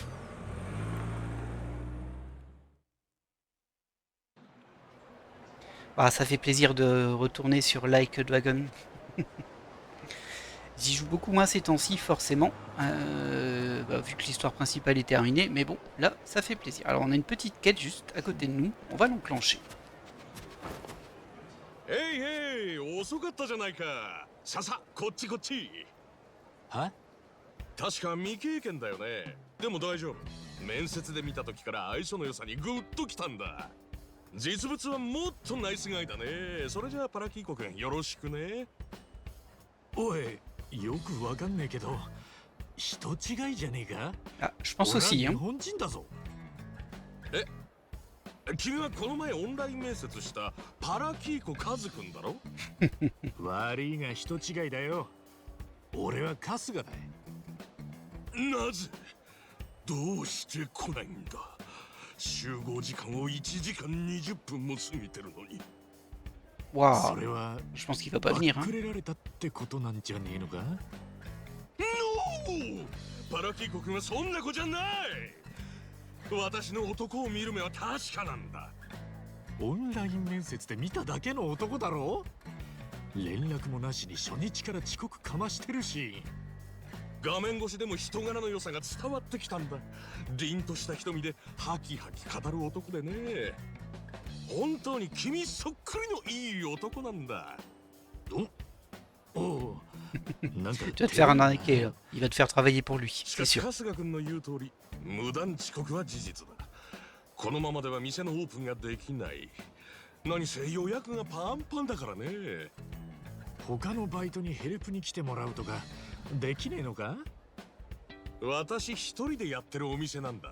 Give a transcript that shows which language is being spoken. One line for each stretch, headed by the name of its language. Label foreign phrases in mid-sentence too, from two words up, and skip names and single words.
French: Ah, ça fait plaisir de retourner sur Like a Dragon. J'y joue beaucoup moins ces temps-ci, forcément, vu que l'histoire principale est terminée. Mais bon, là, ça fait plaisir. Alors, on a une petite quête juste à côté de nous. On va l'enclencher.
English: Hey hey,
Japanese: 遅かったじゃないか。さあさあ、こっちこっち。は？確か未経験だよね。でも大丈夫。面接で見た時から相性の良さにグッときたんだ。実物はもっとナイスガイだね。それじゃあパラキーコ君よろしくね。おい、よくわかんねえけど、人違いじゃねえか？
French: Ah, je pense
Japanese: 俺は
French: aussi,
Japanese: 日
French: hein.
Japanese: 本人だぞ。君はこの前オンライン面接したパラキーコカズ君だろ。悪いが人違いだよ。俺は春日だ。なぜどうして来ないんだ。集合時間を1時間20分も過ぎてるのに。そ
French: Waouh,
Japanese: れは
French: je pense qu'il va pas venir,
Japanese: バ
French: hein.
Japanese: ックレられたってことなんじゃねえのか？ノー、パラキーコ君はそんな子じゃない。私の男を見る目は確かなんだ。オンライン面接で見ただけの男だろ？連絡もなしに初日から遅刻かましてるし。画面越しでも人柄の良さが伝わってきたんだ。凛とした瞳でハキハキ語る男でね。本当に君そっくりのいい男なんだ。おお、なんか
French: Tu vas te faire arnaquer, là. Il va te faire travailler pour lui,
Japanese: し
French: c'est
Japanese: かし
French: sûr.
Japanese: 春日君の言う通り、無断遅刻は事実だ。このままでは店のオープンができない。何せ予約がパンパンだからね。他のバイトにヘルプに来てもらうとかできねえのか？私一人でやってるお店なんだ。